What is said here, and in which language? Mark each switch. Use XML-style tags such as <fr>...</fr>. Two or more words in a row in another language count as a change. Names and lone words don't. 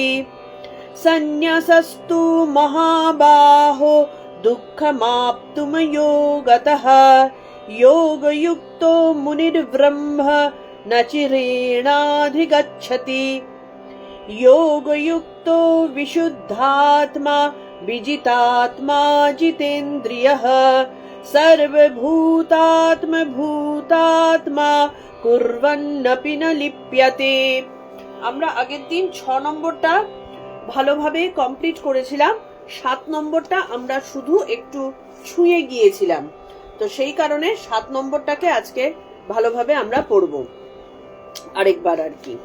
<sa>सन्न्यसस्तु महाबाहो दुःखमाप्तुमयोगतः योगयुक्तो मुनिर्ब्रह्म न चिरेणाधिगच्छति। योगयुक्तो विशुद्धात्मा विजितात्मा जितेन्द्रियः सर्वभूतात्मा कुर्वन्नपि न लिप्यते।</sa> <bn>আমরা আগের দিন 6 নম্বরটা ভালোভাবে কমপ্লিট করেছিলাম, 7 নম্বরটা আমরা শুধু একটু ছুঁয়ে গিয়েছিলাম, তো সেই কারণে 7 নম্বরটাকে আজকে ভালোভাবে আমরা পড়ব আরেকবার আর কি।</bn>